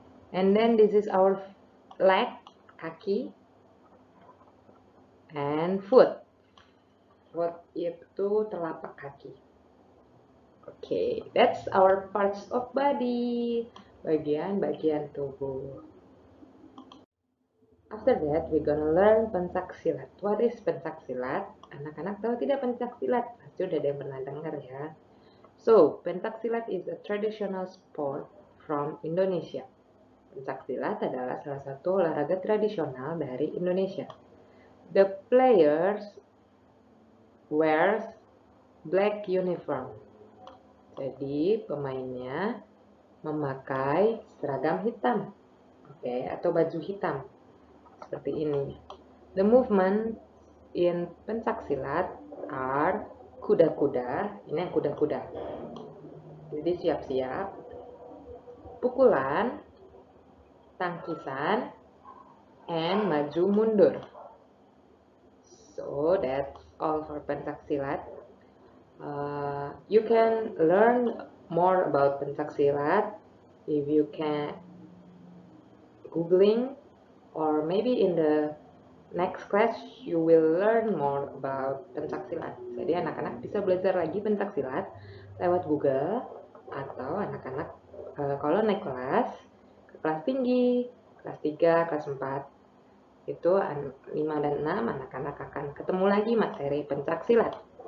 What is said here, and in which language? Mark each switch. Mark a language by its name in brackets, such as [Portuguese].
[English] And then this is our leg, kaki, and foot. Foot [Indonesian] itu telapak kaki. [English] Okay, that's our parts of body. [Indonesian] Bagian-bagian tubuh. [English] After that, we're gonna learn pencak silat. What is pencak silat? [Indonesian] Anak-anak tahu tidak pencak silat? Pasti udah ada yang pernah dengar ya. [English] So, pencak silat is a traditional sport from Indonesia. [Indonesian] Pencak silat adalah salah satu olahraga tradisional dari Indonesia. [English] The players wears black uniform. [Indonesian] Jadi, pemainnya memakai seragam hitam. Oke, atau baju hitam. Seperti ini. [English] The movement in pencak silat are [Indonesian] kuda-kuda. Ini yang kuda-kuda. Jadi siap-siap. Pukulan, tangkisan, and maju mundur. [English] So that's all for pencak silat. You can learn more about pencak silat if you can googling, or maybe in the next class you will learn more about pencak silat. [Indonesian] Jadi anak-anak bisa belajar lagi pencak silat lewat Google, atau anak-anak kalau naik kelas, ke kelas tinggi, kelas 3, kelas 4, itu 5 dan 6 anak-anak akan ketemu lagi materi pencak silat.